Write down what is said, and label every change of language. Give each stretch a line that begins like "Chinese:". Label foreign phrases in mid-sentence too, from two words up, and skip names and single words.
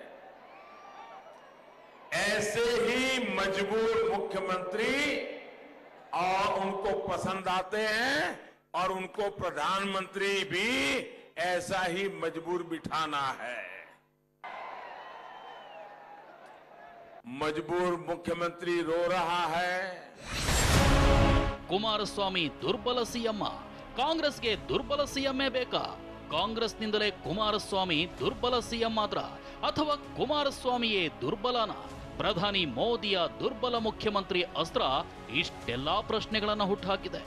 Hindi: ऐसे ही मजबूर मुख्यमंत्री और उनको पसंद आते हैं और उनको प्रधानमंत्री भी ऐसा ही मजबूर बिठाना है। मजबूर मुख्यमंत्री रो रहा है।
Kannada: ಕುಮಾರಸ್ವಾಮಿ ದುರ್ಬಲ ಸಿಎಂ. ಕಾಂಗ್ರೆಸ್ಗೆ ದುರ್ಬಲ ಸಿಎಂఏ ಬೇಕಾ? ಕಾಂಗ್ರೆಸ್ನಿಂದಲೇ ಕುಮಾರಸ್ವಾಮಿ ದುರ್ಬಲ ಸಿಎಂ ಆದ್ರ ಅಥವಾ ಕುಮಾರಸ್ವಾಮಿಯೇ ದುರ್ಬಲನ? ಪ್ರಧಾನಿ ಮೋದಿಯ ದುರ್ಬಲ ಮುಖ್ಯಮಂತ್ರಿ ಅಸ್ತ್ರ ಇಷ್ಟೆಲ್ಲಾ ಪ್ರಶ್ನೆಗಳನ್ನು ಹುಟ್ಟುಹಾಕಿದೆ.